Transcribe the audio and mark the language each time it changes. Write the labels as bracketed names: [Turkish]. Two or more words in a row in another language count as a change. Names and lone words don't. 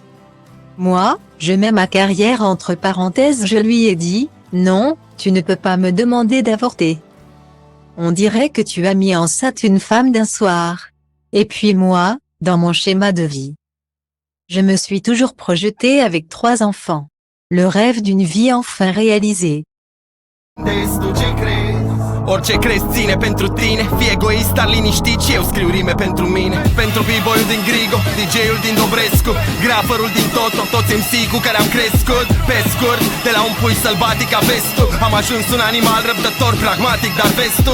[French] Moi, je mets ma carrière entre parenthèses, je lui ai dit, non, tu ne peux pas me demander d'avorter. On dirait que tu as mis enceinte une femme d'un soir. Et puis moi, dans mon schéma de vie. Je me suis toujours projetée avec 3 enfants. Le rêve d'une vie enfin réalisé. [Romanian] Orice crezi ține pentru tine. Fii egoist, dar liniștit și eu scriu rime pentru mine. Pentru b-boyul din Grigo, DJ-ul din Dobrescu, graferul din Toto, toți MC cu care am crescut. Pe scurt, de la un pui sălbatic a vestul, am ajuns un animal răbdător, pragmatic, dar vestul.